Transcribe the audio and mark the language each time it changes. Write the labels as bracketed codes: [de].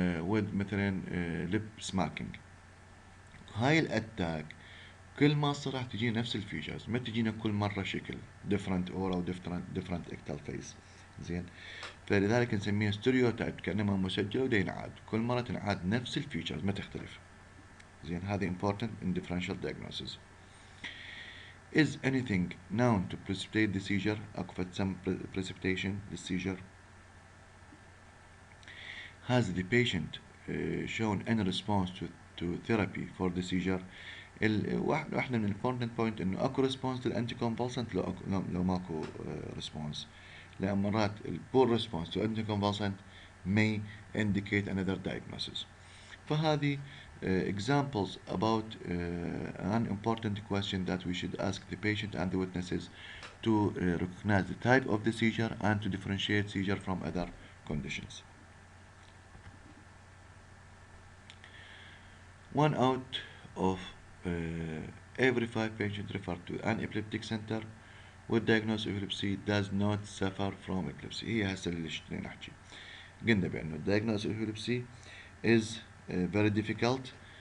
[en] with مثلا lip smacking. [ar] هاي الاتاك كل ما صار راح تجينا نفس الفيتشرز، ما تجينا كل مرة شكل different aura و different ictal face. زين، فلذلك نسميها ستيريوتايب، كأنما مسجل ودا ينعاد، كل مرة تنعاد نفس الفيتشرز ما تختلف. [en] زين، هذه important in differential diagnosis. Is anything known to precipitate the seizure؟ [ar] اكو فد [en] some precipitation للseizure. Has the patient shown any response to therapy for the seizure؟ [ar] واحدة من [en] important point انه اكو response للانتي convulsant، [ar] لو ماكو [en] response، لان مرات poor response to anti convulsant may indicate another diagnosis. فهذه examples about an important question that we should ask the patient and the witnesses to recognize the type of the seizure and to differentiate seizure from other conditions. One out of every 5 patients referred to an epileptic center with diagnosed epilepsy does not suffer from epilepsy. [ar] هي هسه اللي نحكي، قلنا بأنه [en] diagnosed epilepsy is very difficult.